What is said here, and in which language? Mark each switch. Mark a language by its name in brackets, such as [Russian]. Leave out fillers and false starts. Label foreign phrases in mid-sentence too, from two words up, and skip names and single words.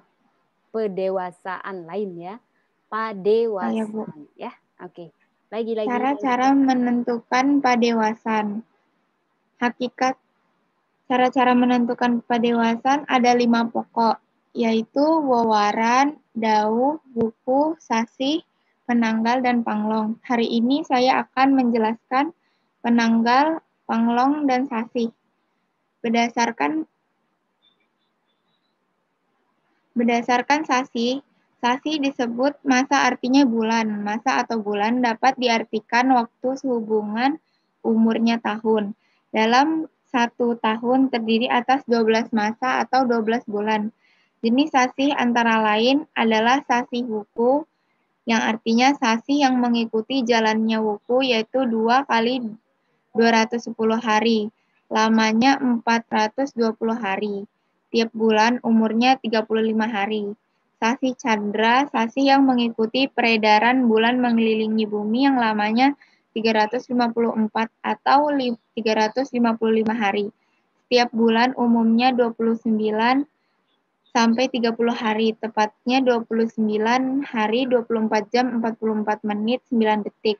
[Indonesian] Pedewasaan lain ya. Padewasan ya, Bu. Ya. Oke. Lagi. Cara-cara menentukan padewasan. Hakikat. Cara-cara menentukan padewasan ada 5 pokok, yaitu wewaran, dauh, wuku, sasih, penanggal, dan panglong. Hari ini saya akan menjelaskan penanggal, panglong, dan sasih. Berdasarkan sasih disebut masa, artinya bulan. Masa atau bulan dapat diartikan waktu sehubungan umurnya tahun. Dalam 1 tahun terdiri atas 12 masa atau 12 bulan. Jenis sasih antara lain adalah sasih wuku, yang artinya sasih yang mengikuti jalannya wuku, yaitu 2 kali 210 hari. Lamanya 420 hari. Tiap bulan umurnya 35 hari. Sasih Chandra, sasih yang mengikuti peredaran bulan mengelilingi bumi yang lamanya 354 atau 355 hari. Setiap bulan umumnya 29 sampai 30 hari, tepatnya 29 hari, 24 jam, 44 menit, 9 detik.